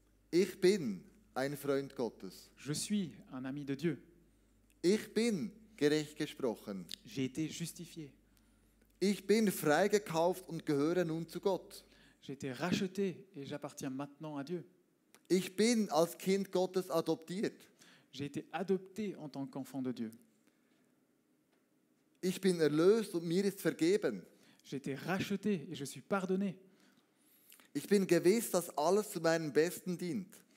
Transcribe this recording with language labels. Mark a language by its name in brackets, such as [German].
[German] Ich bin ein Freund Gottes. [French] Je suis un ami de Dieu. [German] Ich bin gerecht gesprochen. [French] J'ai été justifié. [German] Ich bin freigekauft und gehöre nun zu Gott. [French] J'ai été racheté et j'appartiens maintenant à Dieu. [German] Ich bin als Kind Gottes adoptiert. [French] J'ai été adopté en tant qu'enfant de Dieu. [German] Ich bin erlöst und mir ist vergeben. [French] J'ai été racheté et je suis pardonné. [German] Ich bin gewiss, dass alles zu meinem Besten dient.